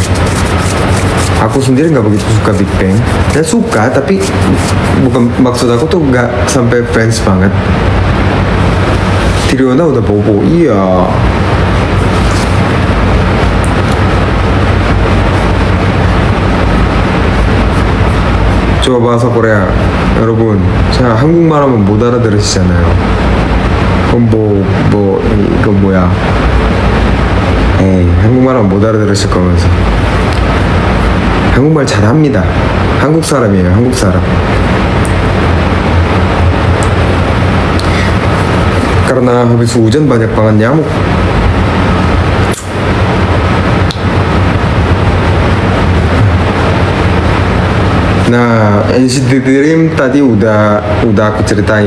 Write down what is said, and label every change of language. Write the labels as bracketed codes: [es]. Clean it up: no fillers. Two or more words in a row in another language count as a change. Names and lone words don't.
[id] Aku sendiri nggak begitu suka Big Bang. Dan suka, tapi bukan, maksud aku tuh nggak sampai fans banget. Triona udah bobo, iya. coba bahasa Korea. [ko] 여러분, 제가 한국말 하면 못 알아들으시잖아요. 그럼 이거 뭐야? 에이, 한국말 하면 못 알아들으실 거면서. 한국말 잘합니다. 한국 사람이에요, 한국 사람. [id] Karena habis hujan banyak banget nyamuk. Nah, NCT Dream tadi udah aku ceritain.